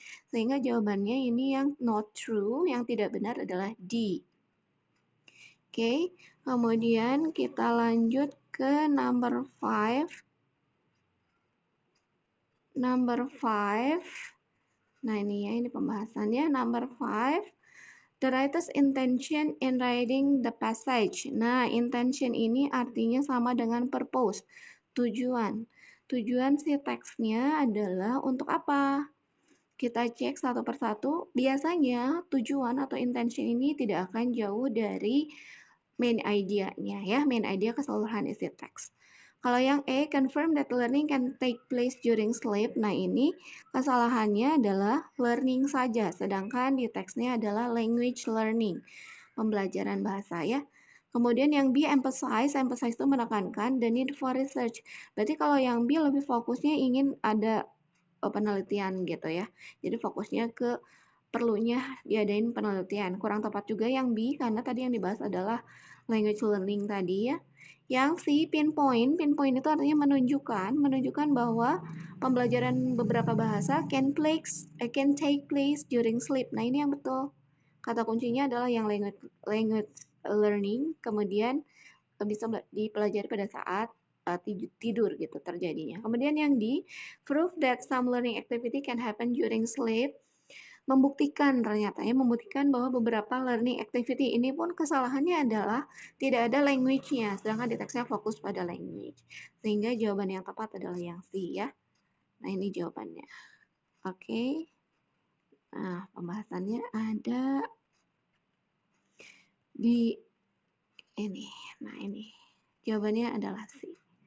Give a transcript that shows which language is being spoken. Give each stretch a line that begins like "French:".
Indonesian: Sehingga jawabannya ini yang
English: not true,
Indonesian: yang tidak benar adalah D. Oke, kemudian kita lanjut ke number 5. Number 5. Nah ini ya, ini pembahasannya. Number 5.
English: The writer's intention in writing the passage.
Indonesian: Nah, intention ini artinya sama dengan purpose, tujuan. Tujuan si teksnya adalah untuk apa? Kita cek satu persatu. Biasanya tujuan atau intention ini tidak akan jauh dari main idea-nya ya, main idea keseluruhan isi teks. Kalau yang A,
English: confirm that learning can take place during sleep.
Indonesian: Nah, ini kesalahannya adalah learning saja, sedangkan di teksnya adalah language learning, pembelajaran bahasa ya. Kemudian yang B, emphasize itu menekankan
English: the need for research.
Indonesian: Berarti kalau yang B lebih fokusnya ingin ada penelitian gitu ya. Jadi fokusnya ke perlunya diadain penelitian. Kurang tepat juga yang B, karena tadi yang dibahas adalah language learning tadi ya. Yang C, pinpoint itu artinya menunjukkan bahwa pembelajaran beberapa bahasa
English: can take place during sleep.
Indonesian: Nah, ini yang betul. Kata kuncinya adalah yang language learning, kemudian bisa dipelajari pada saat tidur gitu terjadinya. Kemudian yang D,
English: prove that some learning activity can happen during sleep.
Indonesian: Membuktikan bahwa beberapa learning activity ini pun kesalahannya adalah tidak ada language-nya, sedangkan di teksnya fokus pada language. Sehingga jawaban yang tepat adalah yang C ya. Nah, ini jawabannya. Oke. Nah, pembahasannya ada di ini. Nah, ini. Jawabannya adalah C.